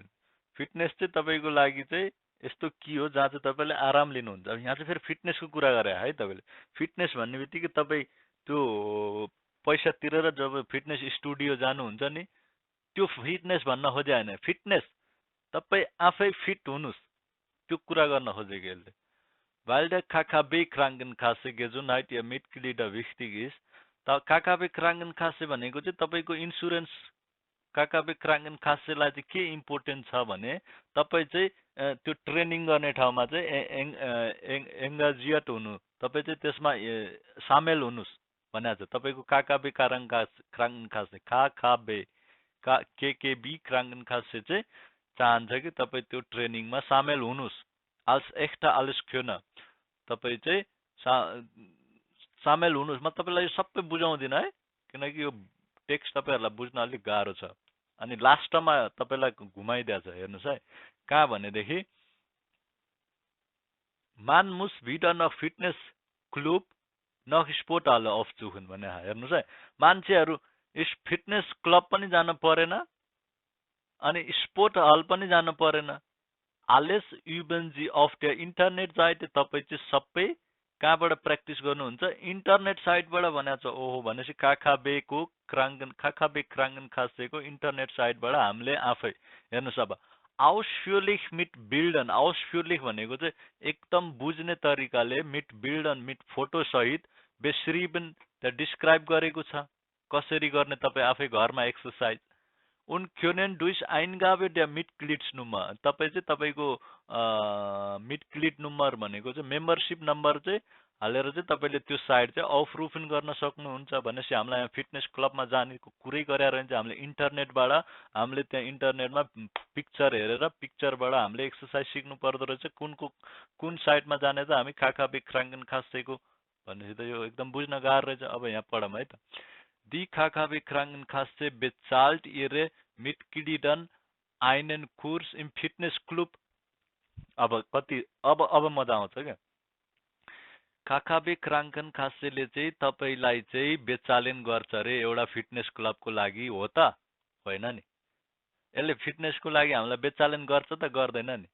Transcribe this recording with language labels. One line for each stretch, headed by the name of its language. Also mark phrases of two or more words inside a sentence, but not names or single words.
Nepali: फिटनेस चाहिँ तपाईको लागि चाहिँ यस्तो के हो जहाँ चाहिँ तपाईले आराम लिनुहुन्छ। अब यहाँ चाहिँ फेरि फिटनेसको कुरा गरे है तपाईले। फिटनेस भन्ने बित्तिकै तपाई त्यो पैसा तिरेर जब
English: fitness studio
Nepali: जानुहुन्छ नि, त्यो फिटनेस भन्न खोजे हैन। फिटनेस तपाई आफै फिट हुनुस्, त्यो कुरा गर्न खोजेको यसले।
German: Weil der KKB Krankenkasse Gesundheit ihr Mitglieder wichtig ist,
Nepali: त KKB Krankenkasse भनेको चाहिँ तपाईको इन्स्योरेन्स KKB Krankenkasse लाई चाहिँ के इम्पोर्टेन्ट छ भने तपाई चाहिँ त्यो ट्रेनिङ गर्ने ठाउँमा चाहिँ एंगेजिएट हुनु, तपाई चाहिँ त्यसमा सामेल हुनुस् भनेको छ। तपाईको KKB Krankenkasse KKB Krankenkasse चाहिँ चाहन्छ कि तपाई त्यो ट्रेनिङमा सामेल हुनुस्।
German: als echter alles können,
Nepali: तपाई चाहिँ सामेल हुनुस्। म तपाईलाई यो सबै बुझाउँदिन है, किनकि यो टेक्स्ट तपाईहरुलाई बुझ्न अलिक गाह्रो छ। अनि लास्टमा तपाईलाई घुमाइदिया छ, हेर्नुस् है। कहाँ भनेदेखि
German: Man muss wieder nach Fitnessclub nach Sporthalle aufsuchen
Nepali: भने हेर्नुस् है। मान्छेहरु यस
English: fitness club
Nepali: पनि जान परेन अनि
English: sport hall
Nepali: पनि जान परेन।
German: Alles üben Sie auf der Internetseite,
Nepali: तपाई चाहिँ सबै कहाँबाट प्र्याक्टिस गर्नुहुन्छ? इन्टरनेट साइटबाट भनेको छ। ओहो भनेपछि KKB Krankenkasse को इन्टरनेट साइटबाट हामीले आफै हेर्नुस्। अब
German: ausführlich mit Bildern,
Nepali: ausführlich भनेको चाहिँ एकदम बुझ्ने तरिकाले
German: mit Bildern,
Nepali: mit फोटो सहित beschrieben त डिस्क्राइब गरेको छ। कसरी गर्ने तपाई आफै घरमा एक्सरसाइज।
German: Und können durch Eingabe der Mitgliedsnummer,
Nepali: तपाई चाहिँ तपाईको मिटक्लिड नम्बर भनेको चाहिँ मेम्बरशिप नम्बर चाहिँ हालेर चाहिँ तपाईले त्यो साइट चाहिँ अफरुफन गर्न सक्नुहुन्छ। भनेपछि हामीलाई यहाँ फिटनेस क्लबमा जानेको कुरै गरे रहन्छ। हामीले इन्टरनेटबाट हामीले त्यहाँ इन्टरनेटमा पिक्चर हेरेर पिक्चरबाट हामीले एक्सरसाइज सिक्नु पर्दो रहेछ। कुन साइटमा जाने त हामी KKB Krankenkasse को भनेपछि त यो एकदम बुझ्न गाह्रो रहेछ। अब यहाँ पढौँ है त।
German: Die KKB Krankenkasse bezahlt ihre Mitgliedern einen Kurs im Fitnessclub।
Nepali: अब कति अब मजा आउँछ क्या। KKB Krankenkasse ले चाहिँ तपाईलाई चाहिँ बेचालेन गर्छ रे एउटा फिटनेस क्लबको लागि, हो त होइन नि? यसले फिटनेसको लागि हामीलाई बेचालेन गर्छ त गर्दैन नि?